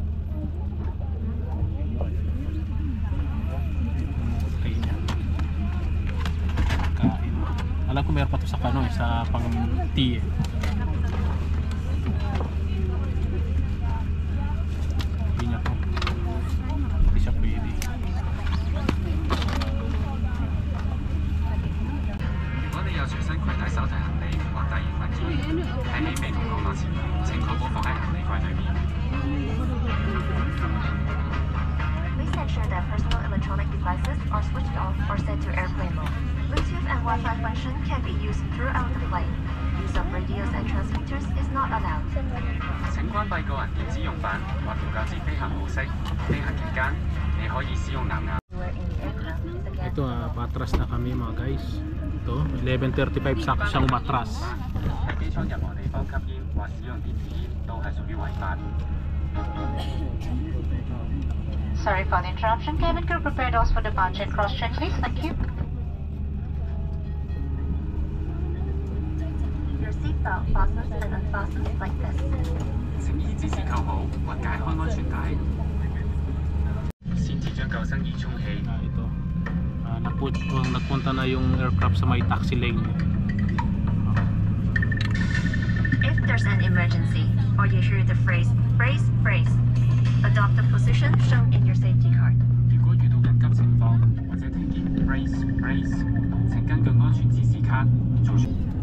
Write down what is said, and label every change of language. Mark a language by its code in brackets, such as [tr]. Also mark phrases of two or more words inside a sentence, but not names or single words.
[tl] Okay niya. Kain. Alam ko meron pa to sa sa pang tea Hindi niya to. Hindi siya pwede. [en] Please ensure that personal electronic devices are switched off or set to airplane mode. Bluetooth and Wi-Fi function can be used throughout the flight. Use of radios and transmitters is not allowed. [yue] 請關閉個人電子用品或調校至飛行模式。飛行期間，你可以使用藍牙。 [tl] Ito patras na kami mga guys. Ito 11:35 sakto siyang umatras. [yue] 喺機艙任何地方吸煙或使用電子煙都係屬於違法。 [en] Sorry for the interruption. Cabin crew, prepare doors for departure. Cross-check, please. Thank you. Your seatbelt fastens and unfastens like this. [yue] 請依指示扣好或解開安全帶，先至將救生衣充氣。 [tl] Ito nagpunta na yung aircraft sa may taxi lane. [en] If there's an emergency or you hear the phrase brace, brace, adopt the position shown in your safety card. [yue] 如果遇到緊急情況或者聽見 [en] brace brace， [yue] 請根據安全指示卡做出。